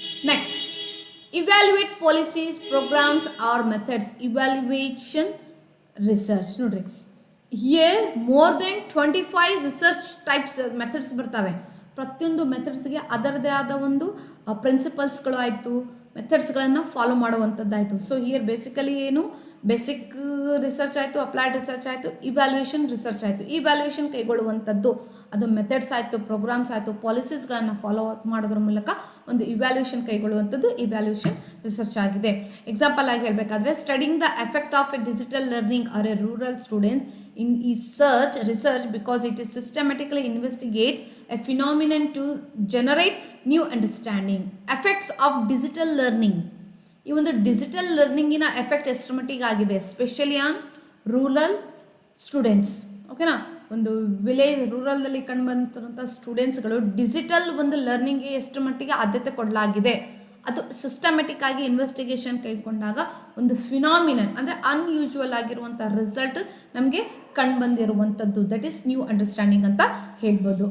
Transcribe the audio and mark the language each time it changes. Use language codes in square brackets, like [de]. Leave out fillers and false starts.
[en] Next, evaluate policies, programs or methods. Evaluation research. [kn] ನೋಡ್ರಿ, [en] here more than 25 research types methods [kn] ಬರ್ತವೆ. ಪ್ರತಿಯೊಂದು ಮೆಥಡ್ಸ್ಗೆ ಅದರದೇ ಆದ ಒಂದು ಪ್ರಿನ್ಸಿಪಲ್ಸ್ಗಳು ಆಯಿತು, ಮೆಥಡ್ಸ್ಗಳನ್ನು ಫಾಲೋ ಮಾಡುವಂಥದ್ದಾಯಿತು. ಸೊ ಹಿಯರ್ ಬೇಸಿಕಲಿ ಏನು ಬೇಸಿಕ್ ರಿಸರ್ಚ್ ಆಯಿತು, ಅಪ್ಲೈಡ್ ರಿಸರ್ಚ್ ಆಯಿತು, ಇವ್ಯಾಲ್ಯೂಯೇಷನ್ ರಿಸರ್ಚ್ ಆಯಿತು. ಇವ್ಯಾಲ್ಯೂಯೇಷನ್ ಕೈಗೊಳ್ಳುವಂಥದ್ದು ಅದು ಮೆಥಡ್ಸ್ ಆಯಿತು, ಪ್ರೋಗ್ರಾಮ್ಸ್ ಆಯಿತು, ಪಾಲಿಸೀಸ್ಗಳನ್ನು ಫಾಲೋ ಅಪ್ ಮಾಡೋದ್ರ ಮೂಲಕ ಒಂದು ಇವ್ಯಾಲ್ಯೂಯೇಷನ್ ಕೈಗೊಳ್ಳುವಂಥದ್ದು ಇವ್ಯಾಲ್ಯೂಯೇಷನ್ ರಿಸರ್ಚ್ ಆಗಿದೆ. [en] example [kn] ಆಗಿ ಹೇಳಬೇಕಾದ್ರೆ [en] Studying the effect of a digital learning or a rural students in research because it is systematically investigates a phenomenon to generate new understanding. Effects of digital learning. [kn] ಈ ಒಂದು digital ಲರ್ನಿಂಗಿನ effect ಎಷ್ಟು ಮಟ್ಟಿಗೆ ಆಗಿದೆ, [en] Especially on rural students. [kn] ಓಕೆನಾ, ಒಂದು village ರೂರಲ್ದಲ್ಲಿ ಕಂಡು ಬಂದಿರುವಂಥ ಸ್ಟೂಡೆಂಟ್ಸ್ಗಳು digital ಒಂದು ಲರ್ನಿಂಗ್ಗೆ ಎಷ್ಟು ಮಟ್ಟಿಗೆ ಆದ್ಯತೆ ಕೊಡಲಾಗಿದೆ, ಅದು ಸಿಸ್ಟಮೆಟಿಕ್ ಆಗಿ ಇನ್ವೆಸ್ಟಿಗೇಷನ್ ಕೈಗೊಂಡಾಗ ಒಂದು ಫಿನಾಮಿನನ್ ಅಂದರೆ ಅನ್ಯೂಶುವಲ್ ಆಗಿರುವಂಥ ರಿಸಲ್ಟ್ ನಮಗೆ ಕಂಡು ಬಂದಿರುವಂಥದ್ದು, [en] that is new understanding [kn] ಅಂತ ಹೇಳ್ಬೋದು.